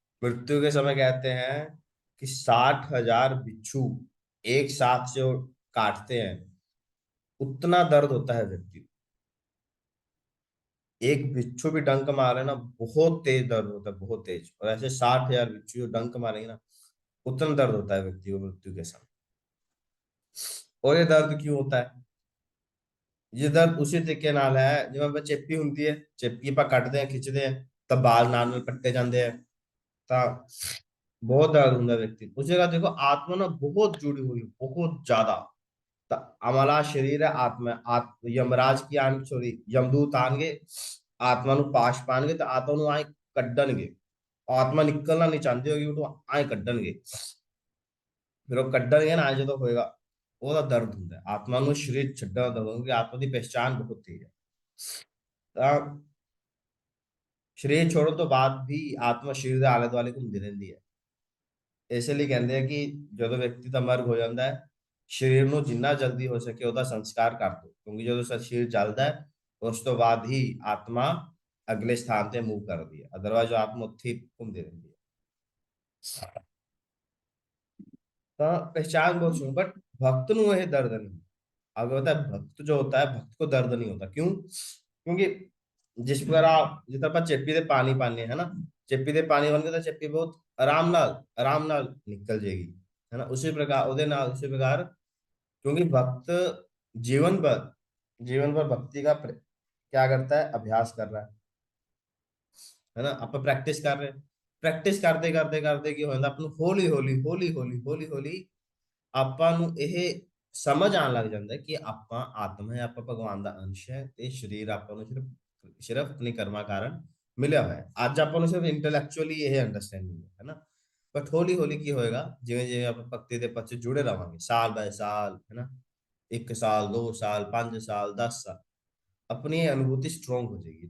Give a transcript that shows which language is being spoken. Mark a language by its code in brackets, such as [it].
[hi] मृत्यु के समय कहते हैं कि 60,000 बिच्छू एक साथ से वो काटते हैं, उतना दर्द होता है व्यक्ति को। एक बिच्छू भी डंक मारे ना, बहुत तेज दर्द होता है, बहुत तेज। और ऐसे 60,000 बिच्छू जो डंक मारेंगे ना, उतना दर्द होता है व्यक्ति को मृत्यु के समय। और ये दर्द क्यों होता है? ये दर्द उसी तरीके नाल है जिवें [pa] ਆਪਾਂ ਚੇਪੀ ਹੁੰਦੀ ਹੈ, ਚੇਪੀ ਆਪਾਂ ਕੱਟਦੇ ਆ, ਖਿੱਚਦੇ ਆ ਤਾਂ ਬਾਲ ਨਾਲ ਪੱਟੇ ਜਾਂਦੇ ਆ, ਤਾਂ बहुत दर्द ਹੁੰਦਾ व्यक्ति उस जगह। [hi] देखो आत्मा ना बहुत जुड़ी हुई, बहुत ज्यादा। ਤਾਂ हमारा शरीर है आत्मा है। यमराज की आन सॉरी यमदूत [pa] आਣਗੇ, ਆਤਮਾ ਨੂੰ ਪਾਸ਼ ਪਾਣਗੇ ਤਾਂ ਆਤਮਾ ਨੂੰ ਆਏ ਕੱਢਣਗੇ। ਆਤਮਾ ਨਿਕਲਣਾ ਨਹੀਂ ਚਾਹੁੰਦੀ ਹੋਗੀ, ਉਹ ਆਏ ਕੱਢਣਗੇ। ਫਿਰ ਉਹ ਕੱਢਣਗੇ ਨਾ, ਜਦੋਂ ਹੋਏਗਾ ਉਹਦਾ ਦਰਦ ਹੁੰਦਾ ਹੈ। ਆਤਮਾ ਨੂੰ ਸਰੀਰ ਛੱਡਣ ਦਾ ਦਰਦ ਹੁੰਦਾ, ਕਿਉਂਕਿ ਆਤਮਾ ਦੀ ਪਹਿਚਾਨ ਬਹੁਤ ਤੇਜ਼ ਹੈ। ਤਾਂ ਸਰੀਰ ਛੋੜਨ ਤੋਂ ਬਾਅਦ ਵੀ ਆਤਮਾ ਸਰੀਰ ਦੇ ਆਲੇ ਦੁਆਲੇ ਘੁੰਮਦੀ ਰਹਿੰਦੀ ਹੈ। ਇਸੇ ਲਈ ਕਹਿੰਦੇ ਆ ਕਿ ਜਦੋਂ ਵਿਅਕਤੀ ਦਾ ਮਰਗ ਹੋ ਜਾਂਦਾ ਹੈ, ਸਰੀਰ ਨੂੰ ਜਿੰਨਾ ਜਲਦੀ ਹੋ ਸਕੇ ਉਹਦਾ ਸੰਸਕਾਰ ਕਰ ਦਿਓ, ਕਿਉਂਕਿ ਜਦੋਂ ਸਰੀਰ ਜਲਦਾ ਹੈ ਉਸ ਤੋਂ ਬਾਅਦ ਹੀ ਆਤਮਾ ਅਗਲੇ ਸਥਾਨ ਤੇ ਮੂਵ ਕਰਦੀ ਹੈ, ਅਦਰਵਾਇਜ਼ ਆਤਮਾ ਉੱਥੇ ਹੀ ਘੁੰਮਦੀ ਰਹਿੰਦੀ ਹੈ। [hi] ਤਾਂ पहचान बहुत सुन, बट भक्त ਨੂੰ ਇਹ दर्द नहीं। आगे होता है भक्त जो होता है, भक्त को दर्द नहीं होता। क्यों? क्योंकि जिस प्रकार आप जिस तरह चेपी [pa] ਦੇ ਪਾਣੀ ਪਾਣੇ है ना, ਚੇਪੀ ਦੇ ਪਾਣੀ ਬਣ ਕੇ ਤਾਂ ਚੇਪੀ ਬਹੁਤ ਆਰਾਮ ਨਾਲ ਨਿਕਲ ਜਾਏਗੀ, है ना। [hi] उसी प्रकार [pa] ਉਹਦੇ ਨਾਲ [hi] उसी प्रकार, क्योंकि भक्त जीवन भर भक्ति का क्या करता है, अभ्यास कर रहा है ना। आप प्रैक्टिस कर रहे, प्रैक्टिस करते करते [pa] करते ਕੀ ਹੋ ਜਾਂਦਾ, ਆਪ ਨੂੰ ਹੌਲੀ ਹੌਲੀ ਹੌਲੀ ਹੌਲੀ ਹੌਲੀ ਹੌਲੀ ਆਪਾਂ ਨੂੰ ਇਹ ਸਮਝ ਆਉਣ ਲੱਗ ਜਾਂਦਾ ਹੈ ਕਿ ਆਪਾਂ ਆਤਮਾ ਹੈ, ਆਪਾਂ ਭਗਵਾਨ ਦਾ ਅੰਸ਼ ਹੈ, ਤੇ ਸਰੀਰ ਆਪਾਂ ਨੂੰ ਸਿਰਫ ਆਪਣੇ ਕਰਮਾਂ ਕਾਰਨ ਮਿਲਿਆ ਹੋਇਆ ਹੈ। ਅੱਜ ਆਪਾਂ ਨੂੰ ਸਿਰਫ ਇੰਟੈਲੈਕਚੁਅਲੀ ਇਹ ਅੰਡਰਸਟੈਂਡਿੰਗ ਹੈ ਨਾ। ਬਟ ਹੌਲੀ ਹੌਲੀ ਕੀ ਹੋਏਗਾ, ਜਿਵੇਂ ਜਿਵੇਂ ਆਪਾਂ ਭਗਤੀ ਦੇ ਪੱਛ ਜੁੜੇ ਰਵਾਂਗੇ, ਸਾਲ ਬਾਏ ਸਾਲ, ਹੈ ਨਾ, 1 ਸਾਲ 2 ਸਾਲ 5 ਸਾਲ 10 ਸਾਲ, ਆਪਣੀ ਇਹ ਅਨੁਭੂਤੀ ਸਟਰੋਂਗ ਹੋ ਜਾਏਗੀ।